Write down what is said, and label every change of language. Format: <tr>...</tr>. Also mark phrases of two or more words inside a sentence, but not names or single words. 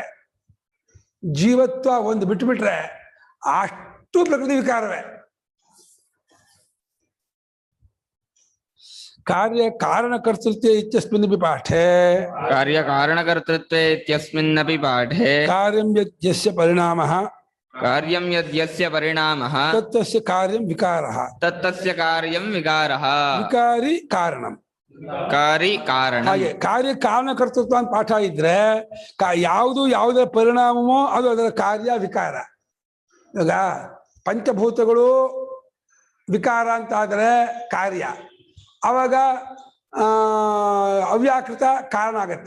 <kn>ಜೀವತ್ವ ಒಂದು ಬಿಟ್ಟುಬಿಟ್ರೆ ಅಷ್ಟು ಪ್ರಕೃತಿ ವಿಕಾರವೇ.</kn> <sa>ಕಾರ್ಯ ಕಾರಣಕರ್ತೃತ್ವೇ ಇತ್ಯಸ್ಮಿನ್ನಪಿ ಪಾಠೆ ಕಾರ್ಯ ಕಾರಣಕರ್ತೃತ್ವೇ ಇತ್ಯಸ್ಮಿನ್ನಪಿ ಪಾಠೆ ಕಾರ್ಯಂ ಯಸ್ಯ ಪರಿಣಾಮಃ ಕಾರ್ಯಂ ಯದ್ಯಸ್ಯ ಪರಿಣಾಮಃ ತತ್ತಸ್ಯ ಕಾರ್ಯಂ ವಿಕಾರಃ ತತ್ತಸ್ಯ ಕಾರ್ಯಂ ವಿಕಾರಃ ವಿಕಾರಿ ಕಾರಣಂ. ಕಾರಿ ಕಾರಣ.</sa> <kn>ಹಾಗೆ ಕಾರ್ಯ ಕಾರಣಕರ್ತೃತ್ವ ಅಂತ ಪಾಠ ಇದ್ರೆ ಯಾವುದು ಯಾವುದರ ಪರಿಣಾಮವೋ ಅದು ಅದರ ಕಾರ್ಯ ವಿಕಾರ. ಇವಾಗ ಪಂಚಭೂತಗಳು ವಿಕಾರ ಅಂತ ಆದರೆ ಕಾರ್ಯ, ಆವಾಗ ಅವ್ಯಾಕೃತ ಕಾರಣ ಆಗತ್ತೆ.</kn>